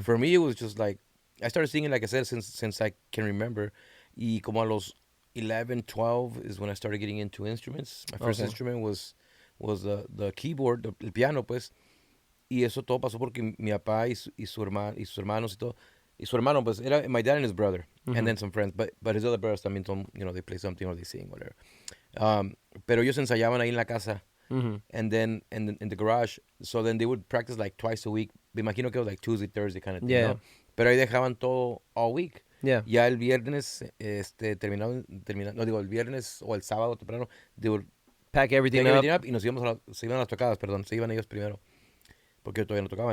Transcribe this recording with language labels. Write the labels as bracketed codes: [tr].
[en] For me, it was just like, I started singing, like I said, since I can remember. [es] Y como a los [en] 11, 12 is when I started getting into instruments. My first instrument was the keyboard, [es] el piano, pues. Y eso todo pasó porque mi papá y sus hermanos y todo. Y su hermano, pues, era [en] my dad and his brother, and then some friends. But his other brothers [es] también son, [en] they play something or they sing, whatever. [es] Pero ellos ensayaban ahí en la casa, [en] and then in the garage. So then they would practice like twice a week. [es] Me imagino que [en] it was like Tuesday, Thursday kind of thing, [es] ¿no? Pero ahí dejaban todo [en] all week. Yeah. [es] Ya el viernes, terminaban, no digo, el viernes o el sábado temprano, [en] they would pack everything up. [es] Y se iban a las tocadas, se iban ellos primero, porque yo todavía no tocaba.